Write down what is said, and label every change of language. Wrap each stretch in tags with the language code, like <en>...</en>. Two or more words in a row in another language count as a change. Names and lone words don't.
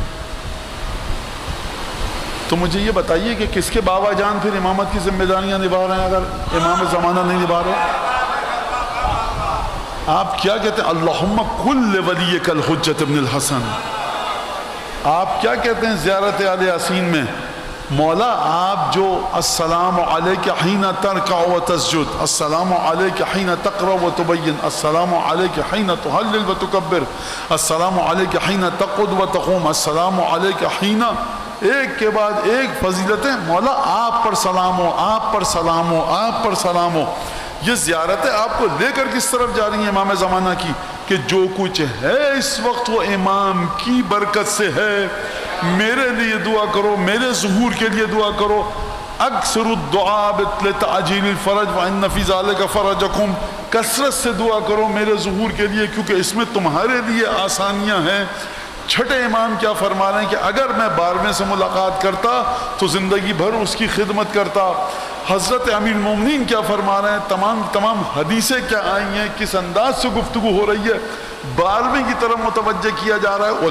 <ur>تو مجھے یہ بتائیے کہ کس کے بابا جان پھر امامت کی ذمہ داریاں نبھا رہے ہیں اگر امام زمانہ نہیں نبھا رہے؟ آپ کیا کہتے ہیں؟</ur> <ar>اللہم کل ولیک الحجۃ ابن الحسن.</ar> <ur>آپ کیا کہتے ہیں زیارت آل یاسین میں؟ مولا آپ جو</ur> <ar>السلام علیک حین ترکع و تسجد، السلام علیک حین تقرأ و تبین، السلام علیک حین تہلل و تکبر، السلام علیک حین تقعد و تقوم، السلام علیک حین،</ar> <ur>ایک کے بعد ایک فضیلتیں. مولا آپ پر سلام ہو، آپ پر سلام ہو، آپ پر سلام ہو. یہ زیارتیں آپ کو لے کر کس طرف جا رہی ہیں امام زمانہ کی کہ جو کچھ ہے اس وقت وہ امام کی برکت سے ہے. میرے لیے دعا کرو، میرے ظہور کے لیے دعا کرو.</ur> <ar>اکثر الدعاء لتعجیل الفرج وان فی ذلک فرجکم،</ar> <ur>کثرت سے دعا کرو میرے ظہور کے لیے کیونکہ اس میں تمہارے لیے آسانیاں ہیں. چھٹے امام کیا فرما رہے ہیں کہ اگر میں 12ویں سے ملاقات کرتا تو زندگی بھر اس کی خدمت کرتا. حضرت امیر المومنین کیا فرما رہے ہیں، تمام حدیثیں کیا آئی ہیں، کس انداز سے گفتگو ہو رہی ہے، 12ویں کی طرف متوجہ کیا جا رہا ہے۔</ur>